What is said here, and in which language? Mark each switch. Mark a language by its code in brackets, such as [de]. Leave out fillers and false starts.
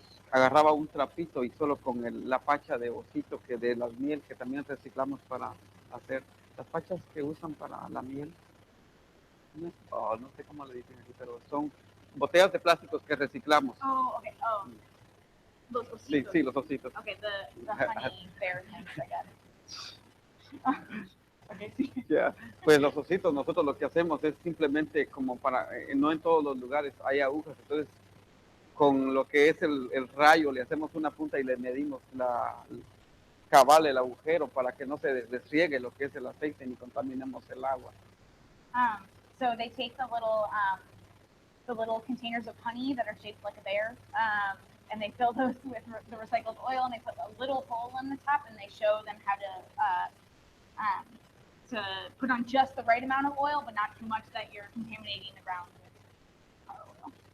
[es] agarraba un trapito y solo con la pacha de osito que de la miel que también reciclamos para hacer las pachas que usan para la miel. No sé cómo le dicen aquí, pero son botellas de plásticos que reciclamos. Oh, okay. Oh, los Sí, ositos. sí, los ositos. [en] Okay, the honey bear things, I guess. [es] Okay, sí. [en] Yeah. [es] Pues los ositos, nosotros lo que hacemos es simplemente como para, no en todos los lugares hay agujas, entonces con lo que es el rayo le hacemos una punta y le medimos cabal el agujero para que no se desriegue lo que es el aceite ni contaminemos el agua. [en] So they take the little containers of honey that are shaped like a bear, and they fill those with the recycled oil, and they put a little hole in the top, and they show them how to put on just the right amount of oil, but not too much that you're contaminating the ground with car oil.